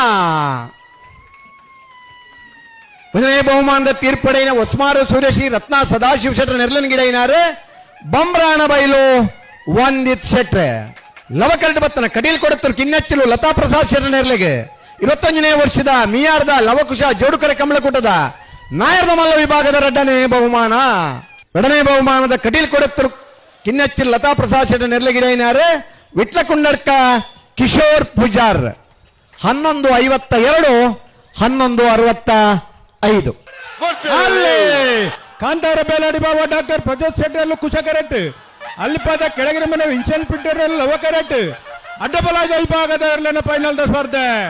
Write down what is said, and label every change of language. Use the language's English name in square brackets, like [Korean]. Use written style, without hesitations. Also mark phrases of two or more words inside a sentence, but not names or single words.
[Tulu] 1ನೇ ಬಹುಮಾನದ ತೀರ್ಪಡೆಯಿನ ಒಸ್ಮಾರು ಸುರೇಶಿ ರತ್ನ ಸದಾಶಿವ ಶೆಟ್ಟರ ನೆರಳಿನಗಿಡೆಯಿನಾರು ಬಂಬ್ರಾಣ ಬೈಲು ವಂದಿತ್ ಶೆಟ್ರೆ, ಲವಕರಟ ಬತ್ತನ ಕಡೀಲ್ ಕೊಡುತ್ತರು ಕಿನ್ನಚ್ಚಲು ಲತಾ ಪ್ರಸಾದ್ ಶೆಟ್ಟರ ನೆರಳಿಗೆ 21ನೇ ವರ್ಷದ ಮೀಯಾರ್ದ ಲವಕುಶ ಜೋಡುಕರೆ ಕಮಲಕೂಟದ ನಾಯರ್ದ ಮಲ್ಲ ವಿಭಾಗದ 2ನೇ ಬಹುಮಾನ. 2ನೇ ಬಹುಮಾನದ ಕಟೀಲ್ ಕೊಡುತ್ತರು ಕಿನ್ನಚ್ಚಲು ಲತಾ ಪ್ರಸಾದ್ ಶೆಟ್ಟರ ನೆರಳಿಗಿಡೆಯಿನಾರು ವಿಟ್ಲಕುಂಡಡ್ಕ ಕಿಶೋರ್ ಪೂಜಾರ್ 11:52 11:65. ಅಲ್ಲಿ ಕಾಂತಾರ ಬೇಲಾಡಿ ಬಾಬಾ ಡಾಕ್ಟರ್ ಪ್ರಜೋತ್ ಶೆಟ್ಟರಲ್ಲೂ ಕುಶ ಕರೆಕ್ಟ್, ಅಲ್ಲಿಪಾದ ಕೆಳಗಿನ ಮನೆ ವಿನ್ಸೆಂಟ್ ಪಿಟ್ಟರಲ್ಲಿ ಲವ ಕರೆಕ್ಟ್, ಅಡ್ಡಬಲಾದ ವಿಭಾಗದ ಫೈನಲ್ ಸ್ಪರ್ಧೆ.